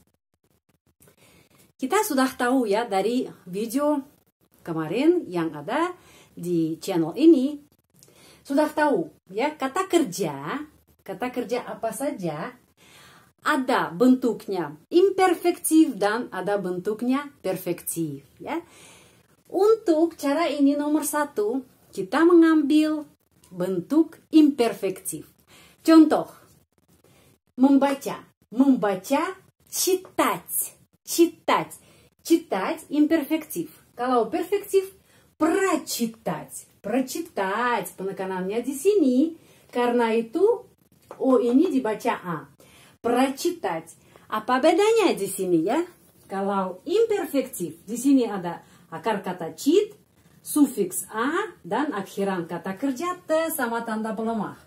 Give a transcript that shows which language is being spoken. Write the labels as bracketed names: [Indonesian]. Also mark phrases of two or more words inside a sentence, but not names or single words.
[Indonesian] Kita sudah tahu ya dari video kemarin yang ada di channel ini, sudah tahu ya kata kerja apa saja ada bentuknya imperfektif dan ada bentuknya perfektif ya. Untuk cara ini nomor 1 kita mengambil bentuk imperfektif. Contoh, membaca, [Russian] читать, читать imperfektif. [Indonesian] Kalau perfektif, прочитать, penekanannya di sini, karena itu O ini dibaca A. Прочитать. Apa bedanya di sini ya? Kalau imperfektif, di sini ada akar kata чит, sufiks A, dan akhiran kata kerja T sama tanda pelemah.